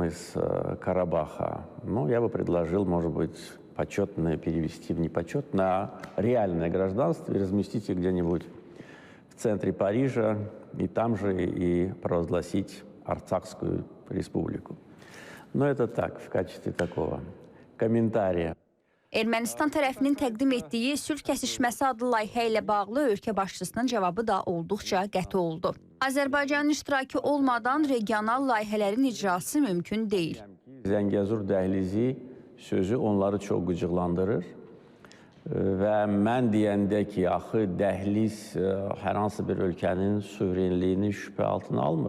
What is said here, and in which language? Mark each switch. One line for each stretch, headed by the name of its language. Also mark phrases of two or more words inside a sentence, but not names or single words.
Russian: Ну, я бы предложил, может быть, почетное перевести в непочетное, а реальное гражданство и разместить их где-нибудь в центре Парижа и там же и провозгласить Арцахскую республику. Но это так, в качестве такого комментария.
Azerbaijani: Ermənistan tərəfinin təqdim etdiyi sülh kəsişməsi adlı layihə ilə bağlı ölkə başçısının cavabı da olduqca qəti oldu. Azərbaycanın iştirakı olmadan regional layihələrin icrası mümkün deyil. Zəngəzur dəhlizi sözü onları çox qıcıqlandırır və mən deyəndə ki, axı dəhliz hər hansı bir ölkənin suverenliyini şübhə altına almır.